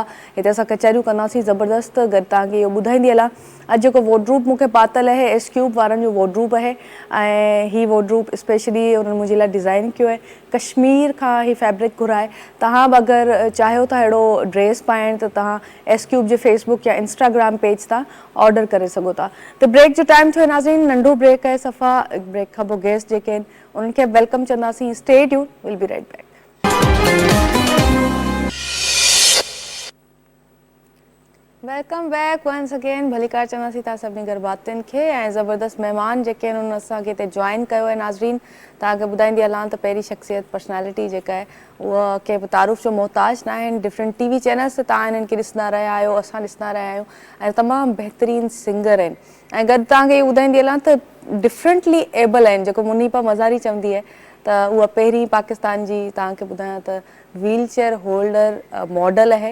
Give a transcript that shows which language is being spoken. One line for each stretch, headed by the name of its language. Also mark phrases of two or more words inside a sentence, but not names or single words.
Sindhi: हिते असां कचहरियूं कंदासीं ज़बरदस्त। गॾु तव्हांखे इहो ॿुधाईंदी हलां, अॼु जेको वॉर्डरूब मूंखे पातल आहे, एस क्यूब वारनि जो वॉर्डरूब आहे। ऐं हीअ वॉर्डरूब स्पेशली उन्हनि मुंहिंजे लाइ डिज़ाइन कयो आहे। कश्मीर खां हीअ फैब्रिक घुराए। तव्हां बि अगरि चाहियो था अहिड़ो ड्रेस पाइणु त तव्हां एस क्यूब जे फेसबुक या इंस्टाग्राम पेज तां ऑडर करे सघो था। त ब्रेक जो टाइम थियो आहे नाज़रीन, नंढो ब्रेक आहे सफ़ा। ब्रेक खां पोइ गेस्ट जेके आहिनि उन्हनि खे वेलकम चवंदासीं।
English: Stay tune, will be right back. Welcome back once again.
Sindhi: भलीकार चवंदासीं तव्हां सभिनी घर भातियुनि खे। ऐं ज़बरदस्त महिमान जेके आहिनि उन्हनि असांखे हिते जॉइन कयो आहे। नाज़रीन, तव्हांखे ॿुधाईंदी हलां त पहिरीं शख़्सियत, पर्सनैलिटी जेका आहे उहा कंहिं बि तारुफ़ जो मोहताज न आहिनि।
English: different TV channels
Sindhi: तव्हां हिननि खे ॾिसंदा रहिया आहियो, असां ॾिसंदा रहिया आहियूं। ऐं तमामु बहितरीनु सिंगर आहिनि। ऐं गॾु तव्हांखे इहो ॿुधाईंदी हलां त
English: differently able
Sindhi: आहिनि, जेको मुनीपा मज़ारी चवंदी आहे त उहा पहिरीं पाकिस्तान जी, तव्हांखे ॿुधायां त
English: wheel chair holder model
Sindhi: आहे।